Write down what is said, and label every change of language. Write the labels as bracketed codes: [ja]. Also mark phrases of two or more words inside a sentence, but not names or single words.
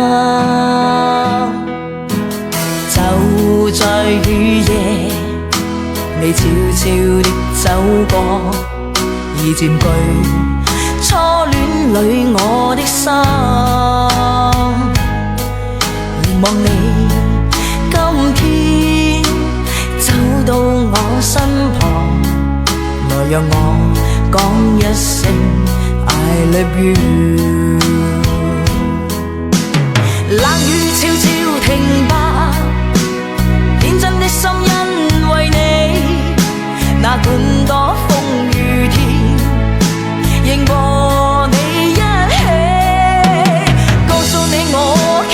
[yue] 就在雨夜你悄悄地走過，已佔據初戀裏我的心，凝望你今天走到我身旁，來讓我講一聲 [en] I love you。 [yue] 冷雨悄悄停吧，天真的心因為你，哪管多風雨天，仍和你一起，告訴你我